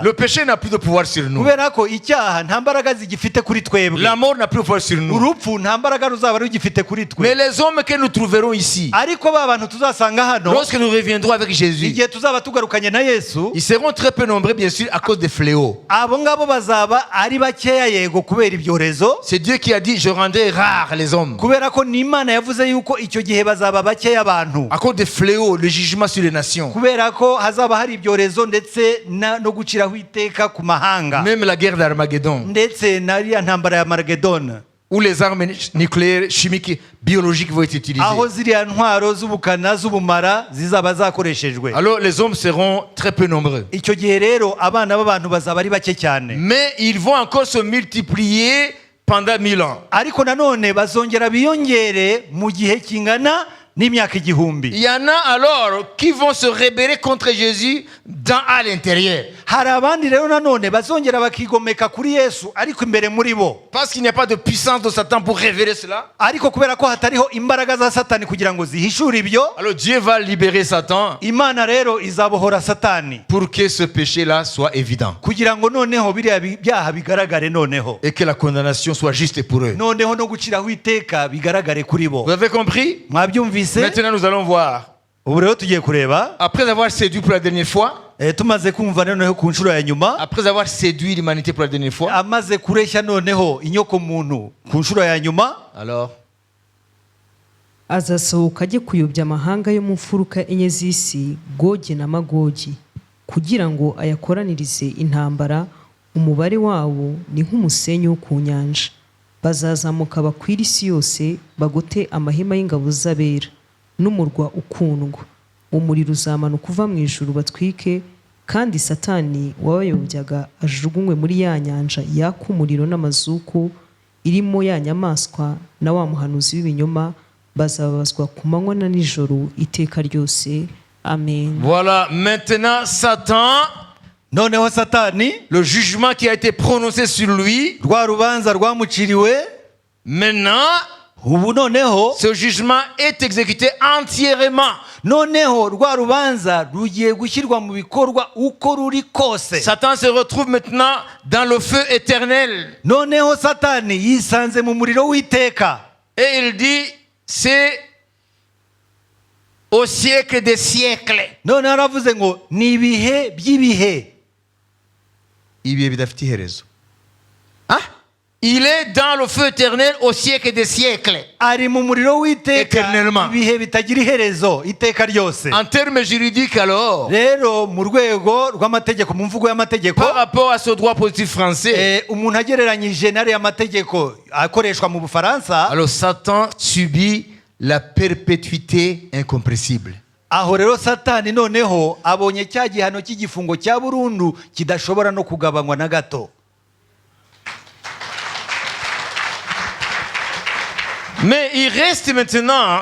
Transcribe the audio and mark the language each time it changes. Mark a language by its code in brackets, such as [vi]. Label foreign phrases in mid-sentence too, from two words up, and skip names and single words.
[fr] Le péché n'a plus de pouvoir sur nous. [rw] kubera ko icyaha nta mbaraga zigifite kuri twebwe [fr] La mort n'a plus de pouvoir sur nous. [rw] urupfu nta mbaraga ruzaba rugifite kuri [fr] Mais [rw] twe [fr] les hommes que nous trouverons ici, [rw] ariko ba bantu tuzasanga hano [fr] lorsque nous reviendrons avec Jésus, [rw] igihe tuzaba tugarukanye na Yesu [fr] ils seront très peu nombreux, bien sûr, à cause des fléaux. [rw] abo ngabo bazaba ari bakeya yego kubera ibyorezo [fr] C'est Dieu qui a dit, je rendrai rares les hommes. [rw] kubera ko ni Imana yavuze yuko icyo gihe bazaba bakeya abantu [fr] À cause des fléaux, le jugement sur les nations. [rw] kubera ko hazaba hari ibyorezo ndetse no guciraho iteka ku mahanga [fr] Même la guerre d'Armageddon, [rw] ndetse nariya ntambara ya Maragedon [fr] où les armes nucléaires, chimiques, biologiques vont être utilisées. [rw] aho ziriya ntwaro z'ubukana z'ubumara zizaba zakoreshejwe [fr] Alors les hommes seront très peu nombreux. [rw] icyo gihe rero abana b'abantu bazaba ari bake cyane [fr] Mais ils vont encore se multiplier pendant 1000 ans. [rw] ariko nanone bazongera biyongere mu gihe kingana n'imyaka [fr] Il [rw] igihumbi [fr] y en a alors qui vont se rebeller contre Jésus à l'intérieur. [rw] hari abandi rero nanone bazongera bakigomeka kuri Yesu ariko imbere muri bo [fr] Parce qu'il n'y a pas de puissance de Satan pour révéler cela. [rw] ariko kubera ko hatariho imbaraga za Satani kugira ngo zihishure ibyo [fr] Alors Dieu va libérer Satan [rw] Imana rero izabohora Satani [fr] pour que ce péché-là soit évident. [rw] kugira ngo noneho biriya byaha bigaragare noneho [fr] Et que la condamnation soit juste pour eux. [rw] noneho no guciraho iteka bigaragare kuri bo [fr] Vous avez compris? [rw] mwabyumvise [fr] Maintenant nous allons voir. [rw] ubu rero tugiye kureba [fr] Après avoir séduit pour la dernière fois, [rw] tumaze kumva noneho ku nshuro ya nyuma [fr] après avoir séduit l'humanité pour la dernière fois, [rw] amaze kureshya noneho inyoko muntu ku nshuro ya nyuma [fr] alors [rw] azasohoka ajye kuyobya amahanga yo mu mfuruka enye z'isi Gogi na Magogi kugira ngo ayakoranirize intambara. Umubare wawo ni nk'umusenyi wo ku nyanja. Bazazamuka bakwira isi yose bagote amahema y'ingabo z'abera n'umurwa ukundwa. Umuriro uzamanuka uva mu ijuru batwike, kandi Satani wabayobyaga ajugunywe muri ya nyanja yaka umuriro n'amazuku irimo ya nyamaswa na wa muhanuzi w'ibinyoma. Bazababazwa ku manywa na nijoro iteka ryose. Amen. [fr] voilà, maintenant Satan, [rw] noneho Satani [fr] le jugement qui a été prononcé sur lui, [rw] rwa rubanza rwamuciriwe [fr] maintenant [rw] ubu noneho [fr] ce jugement est exécuté entièrement. [rw] noneho rwa rubanza rugiye gushyirwa mu bikorwa uko ruri kose. [fr] Satan se retrouve maintenant dans le feu éternel. [rw] noneho Satani yisanze mu muriro w'iteka [fr] Et il dit, c'est au siècle des siècles. [rw] noneho aravuze ngo ni ibihe by'ibihe. Ibihe bidafite iherezo. Ah? [fr] Il est dans le feu éternel au siècle des siècles. [rw] ari mu muriro w'iteka [fr] Éternellement. [rw] ibihe bitagira iherezo iteka ryose. [fr] En termes juridiques alors, [rw] rero mu rwego rw'amategeko mu mvugo y'amategeko [fr] par rapport à ce droit positif français, [rw] umuntu agereranyije n'ariya mategeko akoreshwa mu Bufaransa, [fr] alors Satan subit la perpétuité incompressible. [rw] aho rero Satani noneho abonye cya gihano cy'igifungo cya burundu kidashobora no kugabanywa na gato. [fr] Mais il reste maintenant